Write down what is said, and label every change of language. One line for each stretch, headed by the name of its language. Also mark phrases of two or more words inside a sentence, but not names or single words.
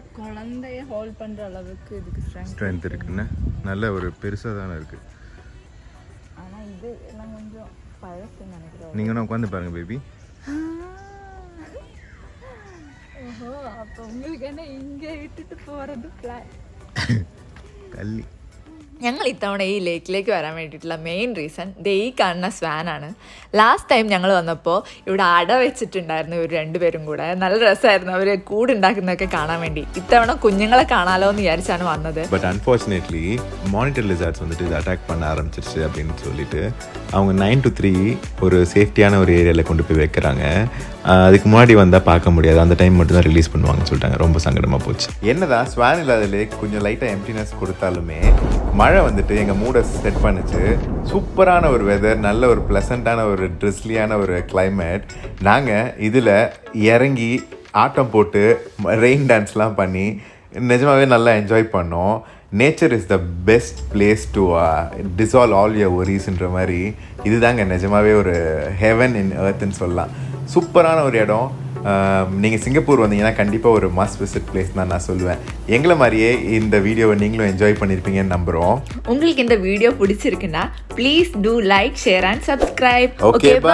Tamil: குழந்தைய ஹோல்ட் பண்ணுற அளவுக்கு இதுக்கு ஸ்ட்ரென்த் இருக்குன்னு நல்ல ஒரு பெருசாக தானே இருக்குது. ஆனால் இது எல்லாம் கொஞ்சம் பழசுன்னு நினைக்கிறேன். நீங்களும் உட்காந்து பாருங்கள் பேபி. ஓஹோ, அப்போ உங்களுக்கு என்ன இங்கே விட்டுட்டு போகிறது பிளான்?
Malayalam: കല്ലി. ഞങ്ങൾ ഇത്തവണ ഈ ലേക്കിലേക്ക് വരാൻ വേണ്ടിയിട്ടുള്ള
English: main reason
Malayalam: ഈ കാണുന്ന സ്വാനാണ്.
English: last time
Malayalam: ഞങ്ങൾ വന്നപ്പോൾ ഇവിടെ അട വെച്ചിട്ടുണ്ടായിരുന്നു ഇവർ രണ്ടുപേരും കൂടെ. നല്ല രസമായിരുന്നു അവർ കൂടുണ്ടാക്കുന്നതൊക്കെ കാണാൻ വേണ്ടി. ഇത്തവണ കുഞ്ഞുങ്ങളെ കാണാലോ എന്ന് വിചാരിച്ചാണ് വന്നത്.
English: But unfortunately monitor lizards
Tamil: வந்துட்டு இது அட்டாக் பண்ண ஆரம்பிச்சிருச்சு அப்படின்னு சொல்லிட்டு அவங்க 9 to 3 ஒரு சேஃப்டியான ஒரு ஏரியாவில் கொண்டு போய் வைக்கிறாங்க. அதுக்கு முன்னாடி வந்தால் பார்க்க முடியாது, அந்த டைம் மட்டும் தான் ரிலீஸ் பண்ணுவாங்கன்னு சொல்லிட்டாங்க. ரொம்ப சங்கடமாக போச்சு. என்னதான் ஸ்வான் இல்லாத லேக் கொஞ்சம் லைட்டாக எம்டினஸ் கொடுத்தாலுமே மழை வந்துட்டு எங்கள் மூடை செட் பண்ணுச்சு. சூப்பரான ஒரு வெதர், நல்ல ஒரு ப்ளசண்ட்டான ஒரு ட்ரிஸ்லியான ஒரு கிளைமேட். நாங்கள் இதில் இறங்கி ஆட்டம் போட்டு
English: rain dance
Tamil: பண்ணி நிஜமாகவே நல்லா என்ஜாய் பண்ணோம்.
English: Nature is the best place to dissolve all your worries
Tamil: மாதிரி இதுதாங்க நிஜமாகவே ஒரு
English: heaven in earth
Tamil: சொல்லலாம். சூப்பரான ஒரு இடம். நீங்கள் சிங்கப்பூர் வந்தீங்கன்னா கண்டிப்பாக ஒரு
English: must visit place
Tamil: தான் நான் சொல்லுவேன். எங்களை மாதிரியே இந்த வீடியோவை நீங்களும் என்ஜாய் பண்ணியிருப்பீங்கன்னு நம்புகிறோம். உங்களுக்கு இந்த வீடியோ பிடிச்சிருக்குன்னா
English: please do like, share and subscribe.